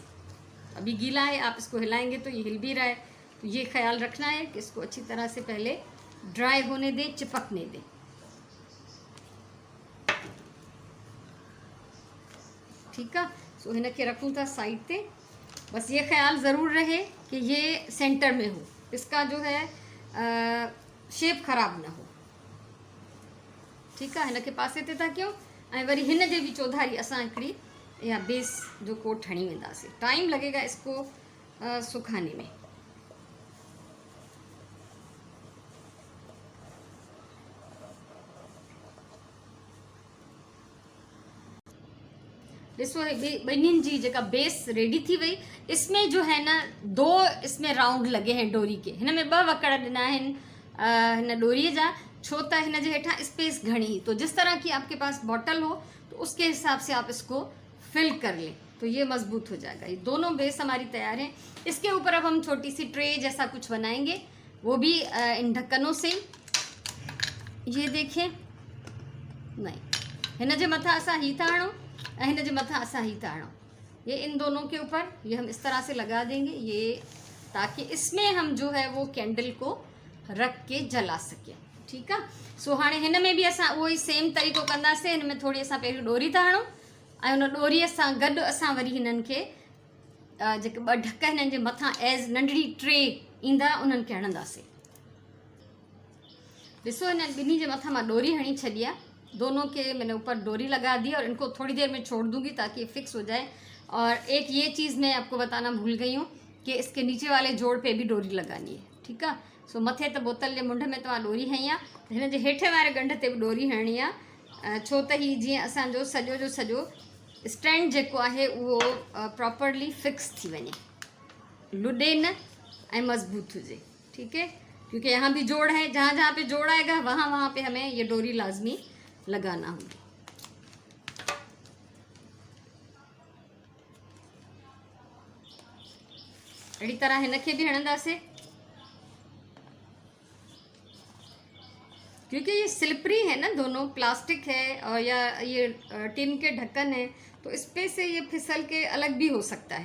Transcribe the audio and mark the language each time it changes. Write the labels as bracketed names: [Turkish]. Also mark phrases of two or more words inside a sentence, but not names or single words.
[Hindi] अभी गीला है, आप इसको हिलाएंगे तो ये हिल भी रहा है, तो ये ख्याल रखना है कि इसको अच्छी तरह से पहले ड्राई होने दें, चिपकने दें। ठीक है। [Sindhi] सो हिन खे रखूँ था साइड पे। [Hindi] बस ये ख्याल ज़रूर रहे कि ये सेंटर में हो, इसका जो है शेप ख़राब ना हो। ठीक है। [Sindhi] हिन खे पासे ते था कयूं, ऐं वरी हिन जे बि चौधारी असां हिकिड़ी या बेस जो कोट हणी वेंदासीं। [Hindi] टाइम लगेगा इसको सुखाने में। [Sindhi] ॾिसो, ॿिन्हिनि जी जेका [English] base ready [Sindhi] थी वई। [Hindi] इसमें जो है ना दो इसमें राउंड लगे हैं डोरी के। [Sindhi] हिन में ॿ वकड़ ॾिना आहिनि हिन डोरीअ जा, छो त हिन जे हेठां स्पेस घणी। [Hindi] तो जिस तरह की आपके पास बॉटल हो तो उसके हिसाब से आप इसको फिल कर लें, तो ये मजबूत हो जाएगा। ये दोनों बेस हमारी तैयार हैं। इसके ऊपर अब हम छोटी सी ट्रे जैसा कुछ बनाएंगे, वो भी इन ढक्कनों से। ये देखें, नहीं, [Sindhi] हिन जे मथां असां ही था हणूं ऐं हिन जे मथां असां ही था हणूं। [Hindi] ये इन दोनों के ऊपर ये हम इस तरह से लगा देंगे, ये ताकि इसमें हम जो है वो कैंडल को रख के जला सकें। ठीक है। [Sindhi] सो हाणे हिन में भी असां उहो ई सेम तरीक़ो कंदासीं। हिन में थोड़ी असां पहिरियों डोरी था हणूं, ऐं उन डोरीअ सां गॾु असां वरी हिननि खे जेके 2 ढक हिननि जे मथां एज़ नंढड़ी ट्रे ईंदा उन्हनि खे हणंदासीं। ॾिसो हिन ॿिन्ही जे मथां मां डोरी हणी छॾी आहे, [Hindi] दोनों के मैंने ऊपर डोरी लगा दी और इनको थोड़ी देर में छोड़ दूंगी ताकि ये फिक्स हो जाए। और एक ये चीज़ मैं आपको बताना भूल गई हूँ कि इसके नीचे वाले जोड़ पे भी डोरी लगानी है, ठीक है। [Sindhi] सो मथे तो बोतल जे मुंड में तव्हां डोरी हई आहे, हिन जे हेठे वारे गंढ ते भी डोरी हणनी आहे, छो त ही जीअं असांजो सॼो जो सॼो स्टैंड जेको आहे उहो [English] properly fix [Sindhi] थी वञे, लुॾे न ऐं मज़बूत हुजे, [Hindi] ठीक है। क्योंकि यहाँ भी जोड़ है, जहाँ जहाँ पे जोड़ आएगा वहाँ वहाँ पे हमें ये डोरी लाजमी लगाना होगी। अड़ी तरह हिनखे भी हणंदासीं, क्योंकि ये स्लिपरी है ना, दोनों प्लास्टिक है और या ये टिन के ढक्कन है, तो इस पे से ये फिसल के अलग भी हो सकता है।